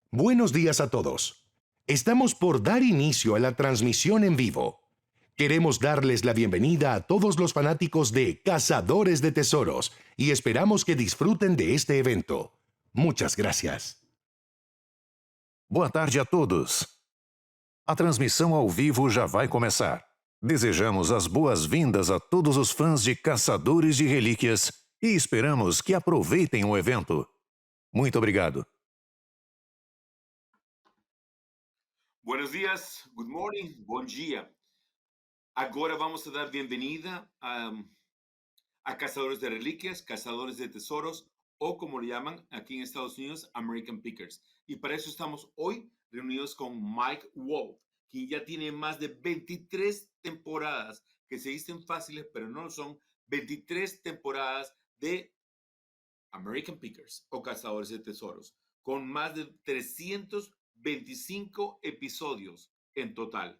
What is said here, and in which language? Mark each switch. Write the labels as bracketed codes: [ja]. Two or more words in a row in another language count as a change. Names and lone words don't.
[es] Buenos días a todos. Estamos por dar inicio a la transmisión en vivo. Queremos darles la bienvenida a todos los fanáticos de Cazadores de Tesoros y esperamos que disfruten de este evento. Muchas gracias. [pt] Boa tarde a todos. A transmissão ao vivo já vai começar. Desejamos as boas-vindas a todos os fãs de Caçadores de Relíquias e esperamos que aproveitem o evento. Muito obrigado. [es] Buenos días, [en] good morning, [pt] bom dia. [es] Agora vamos a dar bienvenida a Cazadores de Relíquias, Cazadores de Tesoros, o como le llaman aquí en Estados Unidos, American Pickers. Y para eso estamos hoy reunidos con Mike Wolfe, quien ya tiene más de 23 temporadas, que se dicen fáciles, pero no lo son, 23 temporadas de American Pickers o Cazadores de Tesoros, con más de 325 episodios en total.